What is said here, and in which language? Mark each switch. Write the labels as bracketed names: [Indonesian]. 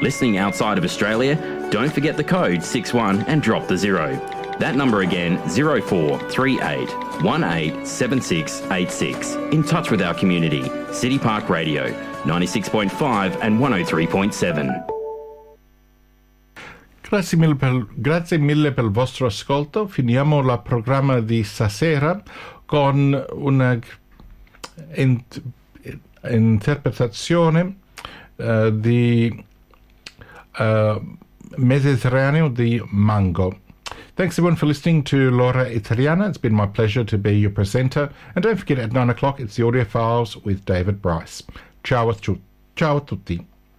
[English] Listening outside of Australia? Don't forget the code 61 and drop the zero. That number again, 0438 187686. In touch with our community, City Park Radio, 96.5 and 103.7. [Italian] Grazie mille per il vostro ascolto. Finiamo la programma di stasera con una interpretazione di Mediterraneo di Mango. [English] Thanks everyone for listening to Laura Italiana. It's been my pleasure to be your presenter. And don't forget, at 9 o'clock, it's the Audio Files with David Bryce. [Italian] Ciao a tutti.